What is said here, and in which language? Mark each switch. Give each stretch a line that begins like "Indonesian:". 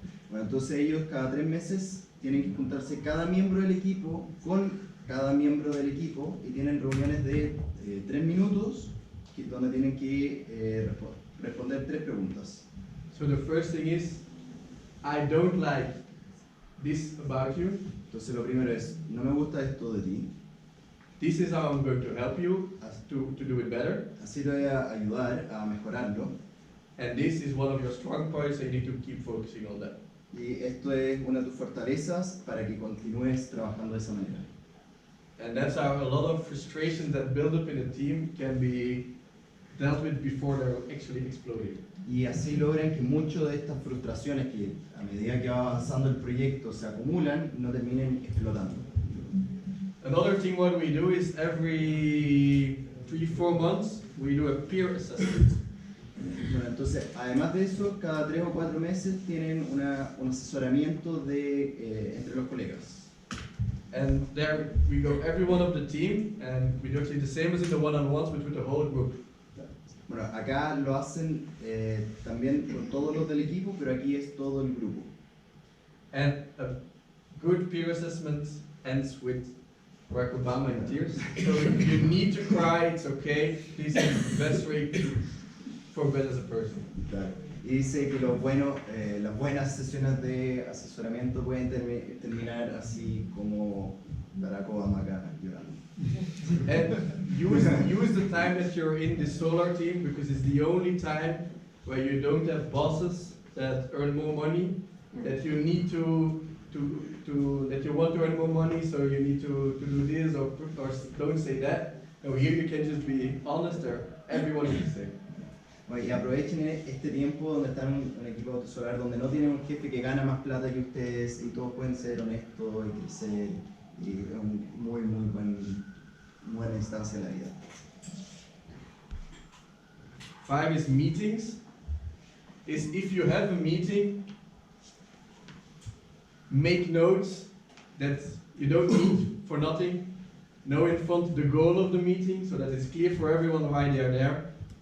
Spanish: Bueno, entonces ellos cada 3 meses tienen que juntarse cada miembro del equipo con cada miembro del equipo y tienen reuniones de 3 minutos donde tienen que responder 3 preguntas.
English: So the first thing is, I don't like this about you.
Spanish: Entonces lo primero es, no me gusta esto de ti.
English: This is how I'm going to help you to do it better.
Spanish: Así te voy a ayudar a mejorarlo.
English: And this is one of your strong points, so you need to keep focusing on that.
Spanish: Y esto es una de tus fortalezas para que continúes trabajando de esa manera.
English: And that's how a lot of frustrations that build up in a team can be dealt with before they're actually exploding.
Spanish: Y así logran que muchas de estas frustraciones que a medida que va avanzando el proyecto se acumulan, no terminen explotando.
English: Another thing what we do is every 3-4 months we do a peer assessment.
Spanish: Bueno, entonces, además de eso, cada 3 o 4 meses tienen un asesoramiento entre los colegas.
English: And there we go every one of the team and we do actually the same as in the one-on-ones but with the whole group.
Spanish: Bueno, acá lo hacen también con todos los del equipo, pero aquí es todo el grupo.
English: And a good peer assessment ends with Barack Obama in tears. So if you need to cry, it's okay. This is the best way to progress as a person.
Spanish: Claro. Y dice que las buenas sesiones de asesoramiento pueden terminar así como Barack Obama acá llorando.
English: And use the time that you're in the solar team because it's the only time where you don't have bosses that earn more money, that you need that you want to earn more money, so you need to do this or don't say that. No, here you can just be honest, or everyone is the same.
Spanish: Bueno, y aprovechen este tiempo donde están en un equipo autosolar, donde no tienen un jefe que gana más plata que ustedes y todos pueden ser honestos y crecer, y es una buena instancia en la vida.
English: 5 is meetings. Is if you have a meeting, make notes that you don't need for nothing. Know in front the goal of the meeting so that it's clear for everyone why they are there.